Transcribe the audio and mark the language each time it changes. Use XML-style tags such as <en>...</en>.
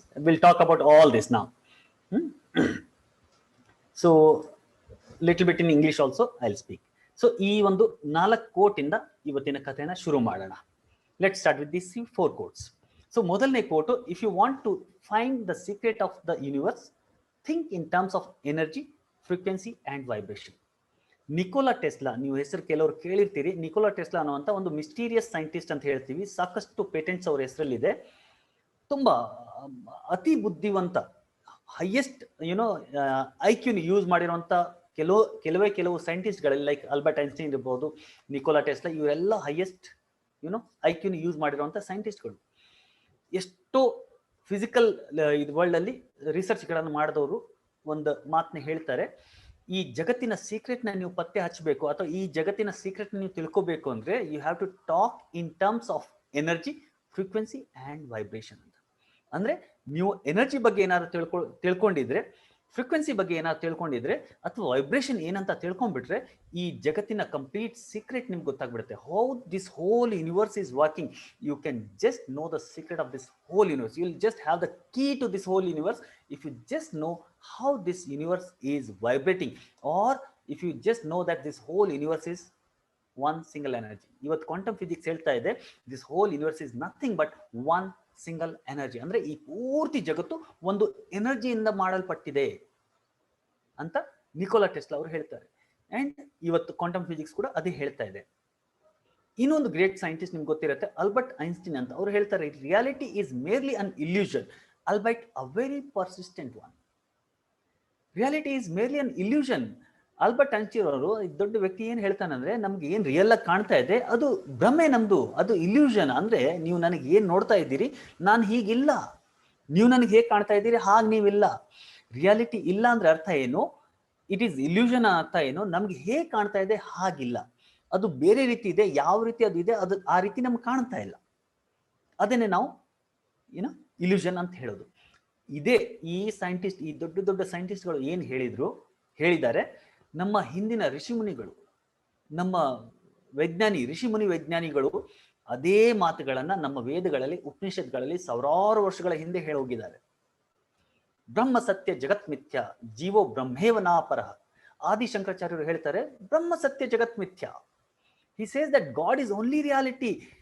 <en>We'll talk about all this now. So, little bit in English also, I'll speak.</en> <kn>So, ಈ ಒಂದು 4 coat ಇಂದ ಇವತ್ತಿನ ಕಥೆನ ಶುರು ಮಾಡೋಣ.</kn> <en>Let's start with these 4 quotes. So,</en> <kn>ಮೊದಲನೇ coat,</kn> <en>if you want to find the secret of the universe, think in terms of energy, frequency and vibration.</en> <kn>Nikola Tesla, ನೀವು ಹೆಸರು ಕೆಲವರು ಕೇಳಿರ್ತೀರಿ. ನಿಕೋಲಾ ಟೆಸ್ಲಾ ಅನ್ನುವಂಥ ಒಂದು ಮಿಸ್ಟೀರಿಯಸ್ ಸೈಂಟಿಸ್ಟ್ ಅಂತ ಹೇಳ್ತೀವಿ. ಸಾಕಷ್ಟು patents ಅವ್ರ ಹೆಸರಲ್ಲಿದೆ. ತುಂಬಾ ಅತಿ ಬುದ್ಧಿವಂತ, ಹೈಯೆಸ್ಟ್ ಐಕ್ಯೂನ ಯೂಸ್ ಮಾಡಿರುವಂಥ ಕೆಲವು ಸೈಂಟಿಸ್ಟ್ಗಳಲ್ಲಿ, ಲೈಕ್ ಆಲ್ಬರ್ಟ್ ಐನ್ಸ್ಟೈನ್ ಇರ್ಬೋದು, ನಿಕೋಲಾ ಟೆಸ್ಲಾ, ಇವರೆಲ್ಲ ಹೈಯೆಸ್ಟ್ ಐಕ್ಯೂನ ಯೂಸ್ ಮಾಡಿರುವಂಥ ಸೈಂಟಿಸ್ಟ್ಗಳು. ಎಷ್ಟೋ ಫಿಸಿಕಲ್ ವರ್ಲ್ಡ್ ಅಲ್ಲಿ ರಿಸರ್ಚ್ಗಳನ್ನು ಮಾಡಿದವರು ಒಂದು ಮಾತನ್ನ ಹೇಳ್ತಾರೆ, ಈ ಜಗತ್ತಿನ ಸೀಕ್ರೆಟ್ನ ನೀವು ಪತ್ತೆ ಹಚ್ಚಬೇಕು ಅಥವಾ ಈ ಜಗತ್ತಿನ ಸೀಕ್ರೆಟ್ನ ನೀವು ತಿಳ್ಕೋಬೇಕು ಅಂದ್ರೆ</kn> <en>you have to talk in terms of energy, frequency and vibration</en> <kn>ಅಂತ. ಅಂದ್ರೆ ನೀವು ಎನರ್ಜಿ ಬಗ್ಗೆ ಏನಾದ್ರು ತಿಳ್ಕೊಂಡಿದ್ರೆ, ಫ್ರೀಕ್ವೆನ್ಸಿ ಬಗ್ಗೆ ಏನಾದ್ರು ತಿಳ್ಕೊಂಡಿದ್ರೆ ಅಥವಾ ವೈಬ್ರೇಷನ್ ಏನಂತ ತಿಳ್ಕೊಂಡ್ಬಿಟ್ರೆ ಈ ಜಗತ್ತಿನ ಕಂಪ್ಲೀಟ್ ಸೀಕ್ರೆಟ್ ನಿಮ್ಗೆ ಗೊತ್ತಾಗ್ಬಿಡುತ್ತೆ.</kn> <en>How this whole universe is working, you can just know the secret of this whole universe. You will just have the key to this whole universe if you just know how this universe is vibrating, or if you just know that this whole universe is one single energy.</en> <kn>ಇವತ್ತು quantum physics ಹೇಳ್ತಾ ಇದೆ</kn> <en>this whole universe is nothing but one single energy.</en> <kn>ಅಂದ್ರೆ ಈ ಪೂರ್ತಿ ಜಗತ್ತು ಒಂದು ಎನರ್ಜಿಯಿಂದ ಮಾಡಲ್ಪಟ್ಟಿದೆ ಅಂತ ನಿಕೋಲಾ ಟೆಸ್ಲಾ ಅವರು ಹೇಳ್ತಾರೆ. ಅಂಡ್ ಇವತ್ತು ಕ್ವಾಂಟಮ್ ಫಿಸಿಕ್ಸ್ ಕೂಡ ಅದೇ ಹೇಳ್ತಾ ಇದೆ. ಇನ್ನೊಂದು ಗ್ರೇಟ್ ಸೈಂಟಿಸ್ಟ್ ನಿಮ್ಗೆ ಗೊತ್ತಿರುತ್ತೆ, ಆಲ್ಬರ್ಟ್ ಐನ್ಸ್ಟೀನ್ ಅಂತ. ಅವರು ಹೇಳ್ತಾರೆ</kn> <en>Reality is merely an illusion, albeit a very persistent one. Reality is merely an illusion.</en> <kn>Albert Einstein ಅವರು, ದೊಡ್ಡ ವ್ಯಕ್ತಿ, ಏನ್ ಹೇಳ್ತಾನಂದ್ರೆ ನಮ್ಗೆ ಏನ್ ರಿಯಲ್ ಆಗಿ ಕಾಣ್ತಾ ಇದೆ ಅದು ಭ್ರಮೆ, ನಮ್ದು ಅದು ಇಲ್ಯೂಷನ್. ಅಂದ್ರೆ ನೀವು ನನಗೆ ಏನ್ ನೋಡ್ತಾ ಇದ್ದೀರಿ, ನಾನು ಹೀಗಿಲ್ಲ. ನೀವು ನನಗೆ ಹೇಗೆ ಕಾಣ್ತಾ ಇದ್ದೀರಿ ಹಾಗೆ ನೀವಿಲ್ಲ. ರಿಯಾಲಿಟಿ ಇಲ್ಲ ಅಂದ್ರೆ ಅರ್ಥ ಏನು,</kn> <en>it is illusion</en> <kn>ಅರ್ಥ ಏನು, ನಮ್ಗೆ ಹೇಗೆ ಕಾಣ್ತಾ ಇದೆ ಹಾಗಿಲ್ಲ, ಅದು ಬೇರೆ ರೀತಿ ಇದೆ. ಯಾವ ರೀತಿ ಅದು ಇದೆ ಅದು ಆ ರೀತಿ ನಮ್ಗೆ ಕಾಣ್ತಾ ಇಲ್ಲ. ಅದನ್ನೇ ನಾವು ಇಲ್ಯೂಷನ್ ಅಂತ ಹೇಳೋದು. ಇದೇ ಈ ಸೈಂಟಿಸ್ಟ್, ಈ ದೊಡ್ಡ ದೊಡ್ಡ ಸೈಂಟಿಸ್ಟ್ಗಳು ಏನ್ ಹೇಳಿದ್ದಾರೆ, ನಮ್ಮ ಹಿಂದಿನ ಋಷಿಮುನಿಗಳು, ನಮ್ಮ ಋಷಿಮುನಿ ವೈಜ್ಞಾನಿಗಳು ಅದೇ ಮಾತುಗಳನ್ನ ನಮ್ಮ ವೇದಗಳಲ್ಲಿ, ಉಪನಿಷತ್ಗಳಲ್ಲಿ ಸಾವಿರಾರು ವರ್ಷಗಳ ಹಿಂದೆ ಹೇಳೋಗಿದ್ದಾರೆ.</kn> <sa>ಬ್ರಹ್ಮ ಸತ್ಯ ಜಗತ್ ಮಿಥ್ಯ, ಜೀವೋ ಬ್ರಹ್ಮೇವ ನಾಪರಃ.</sa> <kn>ಆದಿಶಂಕರಾಚಾರ್ಯರು ಹೇಳ್ತಾರೆ</kn> <sa>ಬ್ರಹ್ಮ ಸತ್ಯ ಜಗತ್ ಮಿಥ್ಯ.</sa> <en>He says that God is only reality.</en>